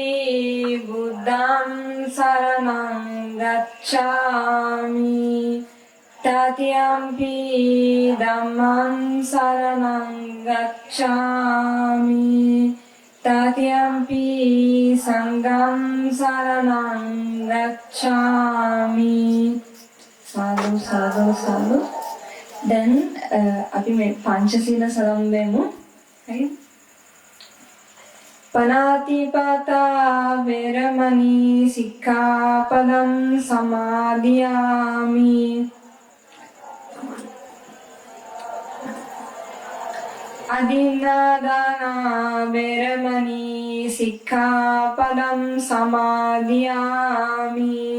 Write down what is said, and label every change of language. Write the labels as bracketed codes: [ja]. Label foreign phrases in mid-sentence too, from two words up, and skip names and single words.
[pi] බුද්ධං සරණං ගච්ඡාමි තතියම්පි ධම්මං සරණං ගච්ඡාමි තතියම්පි සංඝං සරණං ගච්ඡාමි සාදු සාදු සාදු [si] දැන් අපි මේ පංචශීල සලම්බෙමු හරි [pi] පනාතිපාතා වේරමණී සික්ඛාපදං සමාදියාමි අදින්නාදානා වේරමණී සික්ඛාපදං සමාදියාමි